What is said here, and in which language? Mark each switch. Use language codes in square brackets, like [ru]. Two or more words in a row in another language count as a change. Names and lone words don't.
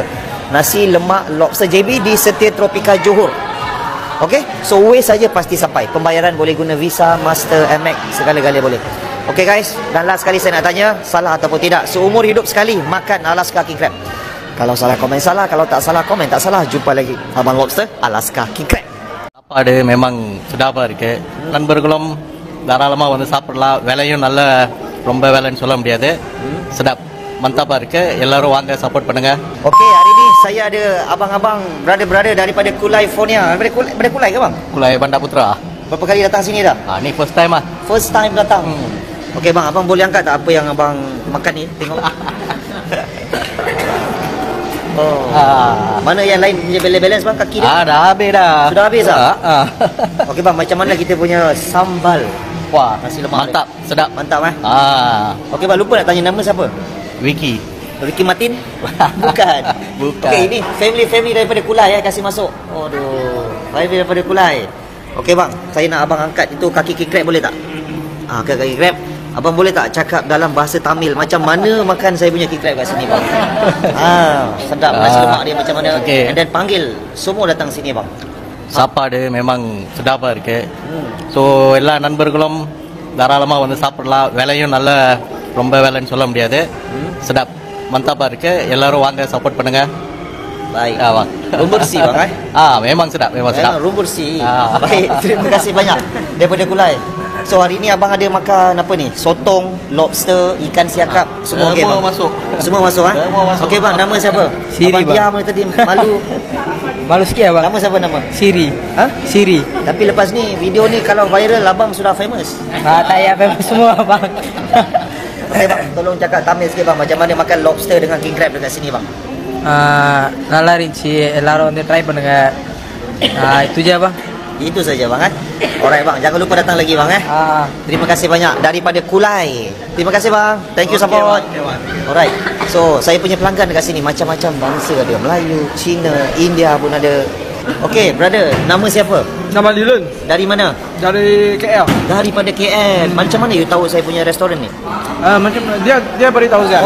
[ms] Nasi lemak Lobster JB di Setia Tropika Johor. Okey, so way saja pasti sampai. Pembayaran boleh guna Visa, Master, Amex, segala-gala boleh. Okey guys, dan last sekali saya nak tanya, salah ataupun tidak, seumur hidup sekali makan Alaska King Crab? Kalau salah komen salah, kalau tak salah komen tak salah. Jumpa lagi Abang Lobster Alaska King Crab. [ta] சாப்பாடு memang சுடாப்பாக இருக்கு. நண்பர்களும் தாராளமாக வந்து சாப்பிடலாம். விலையும் நல்ல ரொம்ப விலைன்னு சொல்ல முடியாது. [ms] sedap, mantap [ta] இருக்கு. எல்லாரும் வாங்க சப்போர்ட் பண்ணுங்க. [ms] Okey, hari ni saya ada abang-abang, brother-brother daripada California. Daripada Kulai ke bang? Kulai Banda Putra. Berapa kali datang sini dah? Ni [en] first time [ms] ah. [en] First time datang. [ms] Okey bang, abang boleh angkat tak apa yang abang makan ni? Tengok. Mana yang lain punya balance bang, kaki dia? Dah habis dah. Sudah habis dah? Okey bang, macam mana kita punya sambal? Wah, Nasi lemak mantap, sedap. Mantap eh? Okey bang, lupa nak tanya nama siapa? Wiki. Ricky Martin? Bukan. Bukan. Okey, ini family daripada Kulai kasih masuk. Aduh, family daripada Kulai. Okey bang, saya nak abang angkat itu kaki king crab, boleh tak? Kaki crab. Abang boleh tak cakap dalam bahasa Tamil macam mana makan saya punya king crab kat sini bang? Sedap nasi lemak dia macam mana? Okay. And then panggil semua datang sini bang. [ta] சாப்பாடு memang சுடாப்பாக இருக்கு. ஸோ எல்லா நண்பர்களும் தாராளமாக வந்து சாப்பிடலாம். விலையும் நல்ல ரொம்ப விலைன்னு சொல்ல முடியாது. [ms] sedap, mantap [ta] இருக்கு. எல்லாரும் வாங்க சப்போர்ட் பண்ணுங்க. [ms] Baik. Bang. Room bersih bang memang sedap, memang sedap. Room bersih. Baik, terima kasih banyak daripada Kulai. So hari ni abang ada makan apa ni? Sotong, lobster, ikan siakap, semua okey bang? Semua masuk. Semua masuk Semua masuk. Okey bang, nama siapa? Siri, abang bang. diam tadi, malu. Malu sikit abang. Nama siapa nama? Siri. Siri. Tapi lepas ni, video ni kalau viral, abang sudah famous. Tak payah famous semua abang. Okey bang, tolong cakap Tamil sikit bang, macam mana makan lobster dengan king crab dekat sini bang? [ta] நல்லா இருந்துச்சு. எல்லாரும் வந்து ட்ரை பண்ணுங்க. [ms] Itu je abang. Itu saja bang Alright bang, jangan lupa datang lagi bang Terima kasih banyak daripada Kulai. Terima kasih bang. [en] Thank you support. Alright. [ms] So, saya punya pelanggan dekat sini macam-macam bangsa ada. Melayu, Cina, India pun ada. Okey, brother, nama siapa? Nama Lilun. Dari mana? Dari KL. Daripada KL. Macam mana you tahu saya punya restoran ni? Macam dia beritahu saya.